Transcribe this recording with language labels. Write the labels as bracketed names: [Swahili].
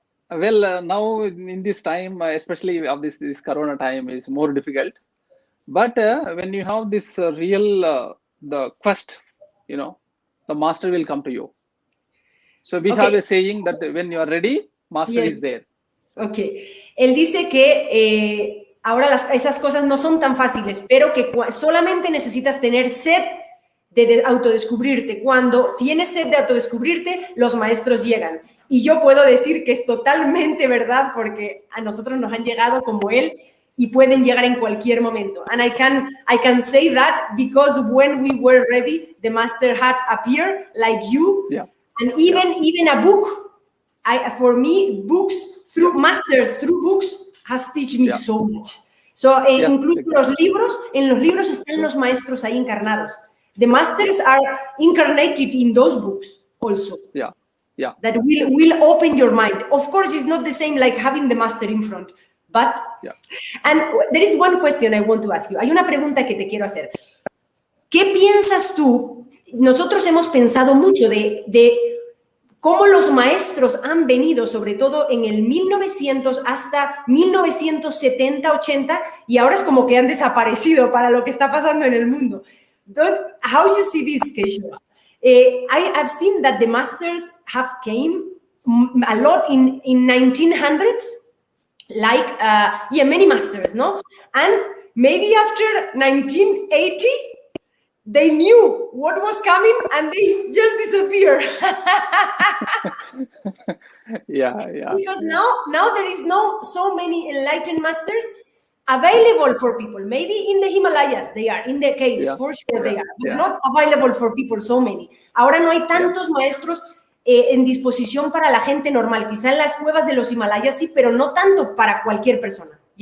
[English] Now in this time, especially of this Corona time, is more difficult. But when you have this the quest, the master will come to you. So we have a saying that when you are ready, master is there. Okay. [Spanish] Él dice que ahora esas cosas no son tan fáciles, pero que solamente necesitas tener sed de autodescubrirte. Cuando tienes sed de autodescubrirte, los maestros llegan. Y yo puedo decir que es totalmente verdad, porque a nosotros nos han llegado como él y pueden llegar en cualquier momento. [English] And I can say that because when we were ready, the master had appeared like you. Yeah. And even a book, for me, books through masters, through books, has teach me so much. [Spanish] So, incluso en los libros están los maestros ahí encarnados. [English] The masters are incarnated in those books also. That will open your mind. Of course, it's not the same like having the master in front, but... And there is one question I want to ask you. [Spanish] Hay una pregunta que te quiero hacer. ¿Qué piensas tú? Nosotros hemos pensado mucho de cómo los maestros han venido, sobre todo en el 1900 hasta 1970, 80, y ahora es como que han desaparecido para lo que está pasando en el mundo. [English] How you see this, Keshava? I've seen that the masters have came a lot in 1900s, like, many masters, no? And maybe after 1980, they knew what was coming and they just disappeared. Because now there is so many enlightened masters available for people. Maybe in the Himalayas they are, in the caves, for sure they are, but not available for people, so many. [Spanish] Ahora no hay tantos maestros en disposición para la gente normal. Quizá en las cuevas de los Himalayas sí, pero no tanto para cualquier persona.